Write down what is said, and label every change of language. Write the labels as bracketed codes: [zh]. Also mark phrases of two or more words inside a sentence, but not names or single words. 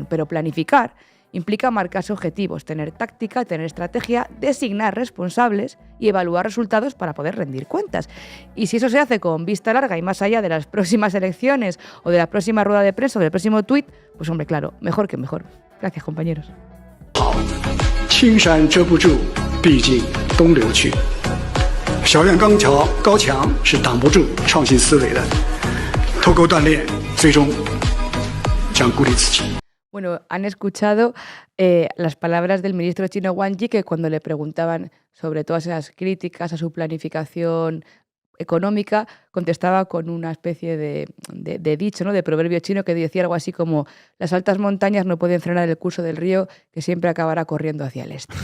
[es] Pero planificar implica marcarse objetivos, tener táctica, tener estrategia, designar responsables y evaluar resultados para poder rendir cuentas. Y si eso se hace con vista larga y más allá de las próximas elecciones o de la próxima rueda de prensa o del próximo tuit, pues hombre, claro, mejor que mejor. Gracias, compañeros. [zh] 青山遮不住，毕竟东流去。小院高墙是挡不住创新思维的。透过锻炼，最终将孤立自己。 [es] Bueno, han escuchado las palabras del ministro chino Wang Yi, que cuando le preguntaban sobre todas esas críticas a su planificación económica, contestaba con una especie de dicho, ¿no?, de proverbio chino que decía algo así como: las altas montañas no pueden frenar el curso del río, que siempre acabará corriendo hacia el este.